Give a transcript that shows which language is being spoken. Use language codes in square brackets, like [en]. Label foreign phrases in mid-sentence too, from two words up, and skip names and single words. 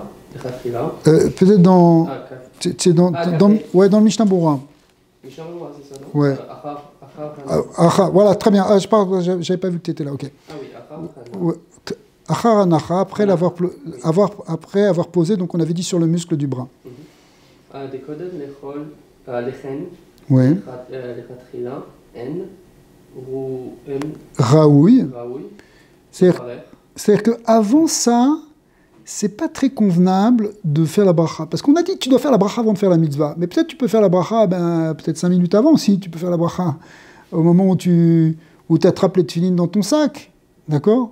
[fr] Peut-être dans... c'est dans le Mishnah Bora. Mishnah Bora, c'est ça, non? Ouais. Voilà, très bien. Je n'avais pas vu que tu étais là, ok. Ah oui, [he] אחר הנחה, [fr] après avoir posé, donc on avait dit sur le muscle du bras. [he] דקודם לכן, [fr] Oui. [he] לכתחילה, אין, ראוי. ראוי, [fr] C'est-à-dire qu'avant ça, c'est pas très convenable de faire la bracha. Parce qu'on a dit que tu dois faire la bracha avant de faire la mitzvah. Mais peut-être tu peux faire la bracha peut-être 5 minutes avant aussi. Tu peux faire la bracha au moment où tu attrapes les tefilines dans ton sac. D'accord?